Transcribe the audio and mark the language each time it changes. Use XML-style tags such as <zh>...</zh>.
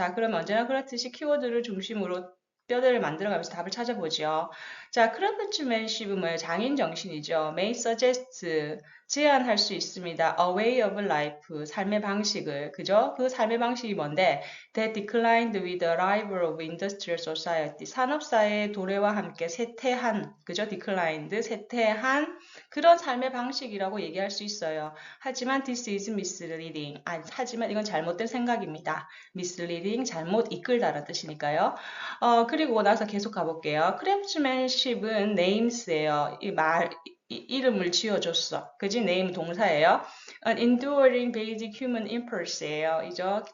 <ko>자, 그럼 언제나 그렇듯이 키워드를 중심으로 뼈대를 만들어가면서 답을 찾아보죠. 자, craftsmanship은 뭐예요? 장인 정신이죠.</ko> <en>may suggest,</en> <ko>제안할 수 있습니다.</ko> <en>a way of life,</en> <ko>삶의 방식을. 그죠? 그 삶의 방식이 뭔데?</ko> <en>That declined with the arrival of industrial society.</en> <ko>산업사회의 도래와 함께 쇠퇴한, 그죠? declined, 쇠퇴한 그런 삶의 방식이라고 얘기할 수 있어요. 하지만</ko> <en>this is misleading.</en> <ko>하지만 이건 잘못된 생각입니다. misleading, 잘못 이끌다라는 뜻이니까요. 그리고 나서 계속 가볼게요. craftsmanship은 names예요. 이름을 지어줬어. 그지? name 동사예요.</ko> <en>enduring basic human impulse</en> <ko>예요. 이죠?</ko>